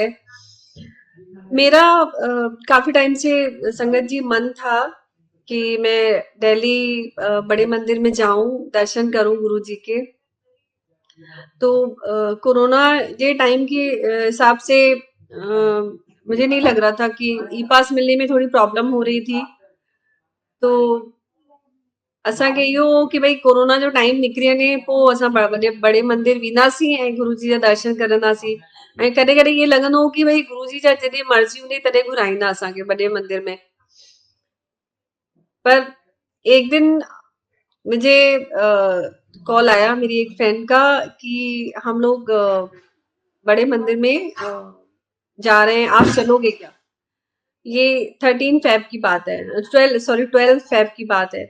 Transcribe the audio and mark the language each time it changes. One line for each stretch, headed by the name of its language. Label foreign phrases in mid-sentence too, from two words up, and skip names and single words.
Hindi: मेरा काफी टाइम से संगत जी मन था कि मैं दिल्ली बड़े मंदिर में जाऊं, दर्शन करूं गुरुजी के। तो कोरोना के टाइम के हिसाब से मुझे नहीं लग रहा था कि ई पास मिलने में थोड़ी प्रॉब्लम हो रही थी,
Sindhi: तो असांखे इहो हो कि भई कोरोना जो टाइम निकिरी वञे पोइ असां बड़े मंदिर वेंदासीं ऐं गुरुजी जा दर्शन करंदासीं। ऐं कॾहिं कॾहिं ईअं लॻंदो हो कि भई गुरुजी जा जॾहिं मर्ज़ी हूंदी तॾहिं घुराईंदा असांखे बड़े मंदिर में।
Hindi: पर एक दिन मुझे कॉल आया मेरी एक फ्रेंड का कि हम लोग बड़े मंदिर में जा रहे हैं, आप चलोगे क्या? ये 13 फेब की बात है, 12 फेब की बात है।